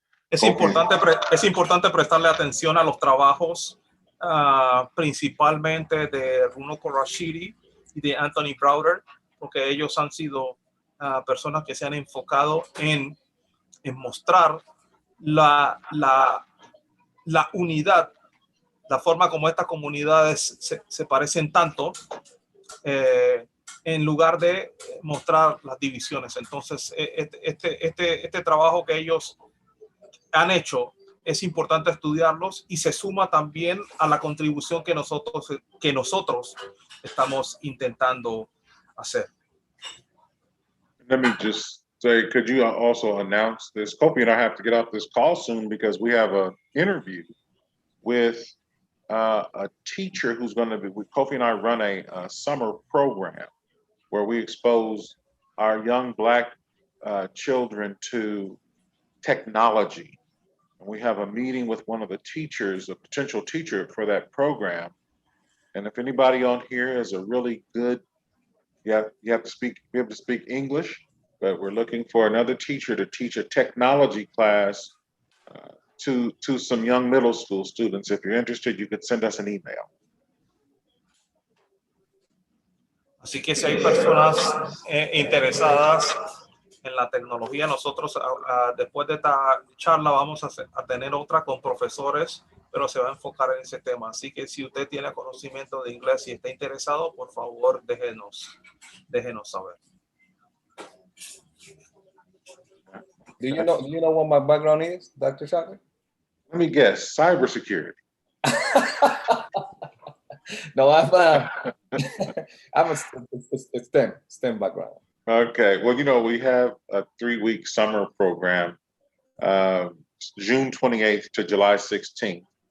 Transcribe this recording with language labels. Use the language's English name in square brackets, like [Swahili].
[Spanish] Es importante prestarle atención a los trabajos principalmente de Runoko Rashidi y de Anthony Browder, porque ellos han sido personas que se han enfocado en mostrar la unidad, la forma como estas comunidades se parecen tanto, en lugar de mostrar las divisiones. Entonces, este trabajo que ellos han hecho es importante estudiarlos y se suma también a la contribución que nosotros estamos intentando hacer. [English] Let me just say, could you also announce this? Kofi and I have to get off this call soon because we have an interview with a teacher who's going to be, Kofi and I run a summer program where we expose our young Black children to technology. And we have a meeting with one of the teachers, a potential teacher for that program. And if anybody on here is a really good, you have to be able to speak English, but we're looking for another teacher to teach a technology class to some young middle school students. If you're interested, you could send us an email. [Spanish] Así que si hay personas interesadas en la tecnología, nosotros después de esta charla vamos a tener otra con profesores, pero se va a enfocar en ese tema. Así que si usted tiene conocimiento de inglés y está interesado, por favor, déjenos saber. [English] Do you know what my background is, Dr. Shockley? Let me guess, cybersecurity. No, I'm a STEM background. Okay, well, you know, we have a 3-week summer program, June 28th to July 16th.